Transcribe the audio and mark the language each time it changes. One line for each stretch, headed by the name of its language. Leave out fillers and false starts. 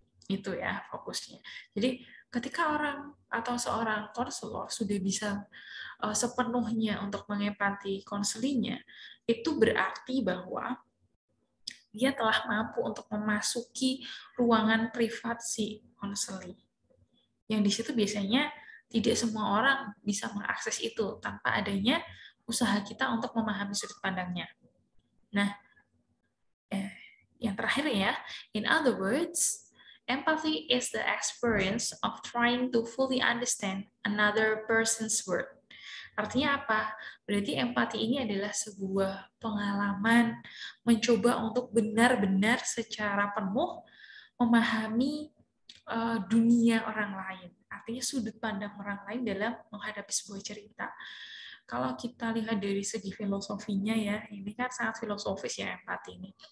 Indonesian: Itu ya fokusnya. Jadi ketika orang atau seorang konselor sudah bisa sepenuhnya untuk mengempati konselingnya, itu berarti bahwa dia telah mampu untuk memasuki ruangan privat si konseli. Yang di situ biasanya tidak semua orang bisa mengakses itu tanpa adanya usaha kita untuk memahami sudut pandangnya. Nah, yang terakhir ya,
English: in other words, empathy is the experience of trying to fully understand another person's world.
Indonesian: Artinya apa? Berarti empati ini adalah sebuah pengalaman mencoba untuk benar-benar secara penuh memahami dunia orang lain. Artinya sudut pandang orang lain dalam menghadapi sebuah cerita. Kalau kita lihat dari segi filosofinya ya, ini kan sangat filosofis ya empati ini.